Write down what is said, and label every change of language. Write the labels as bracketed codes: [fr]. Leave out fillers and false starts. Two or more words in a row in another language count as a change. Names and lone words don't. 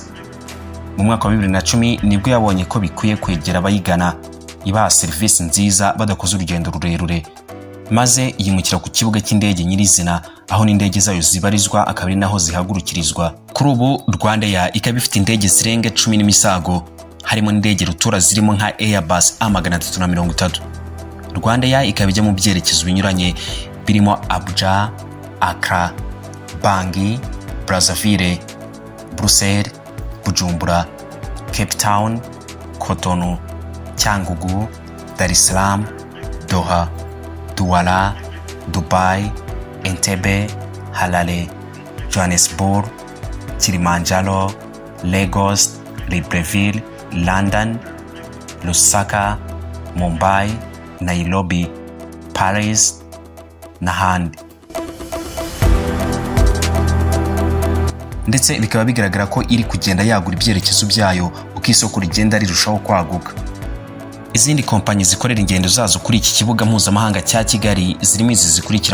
[rw] Mu mwaka wa 2010 nibwo yabonye ko bikwiye kwegera abayigana, ibaha serivisi nziza badakoze urugendo rurerure, maze yimukira ku kibuga cy'indege nyirizina aho n'indege zayo zibarizwa akaba ari naho zihagurukirizwa. Kuri ubu Rwandair ikaba ifite indege zirenga 10 n'imisago, harimo n'indege rutura zirimo nka Airbus A330. Rwandair ikaba ijya mu byerekezo binyuranye birimo Abuja, Accra, Bangui, Brazzaville, Bruxelles, Bujumbura, Cape Town, Cotonou, Cyangugu, Dar es Salaam, Doha, Douala, Dubai, Entebbe, Harare, Johannesburg, Kilimanjaro, Lagos, Libreville, London, Lusaka, Mumbai, Nairobi, Paris n'ahandi. Ndetse bikaba bigaragara ko iri kugenda yagura ibyerekezo byayo uko isoko rigenda rirushaho kwaguka. Izindi kompanyi zikorera ingendo zazo kuri iki kibuga mpuzamahanga cya Kigali zirimo izi zikurikira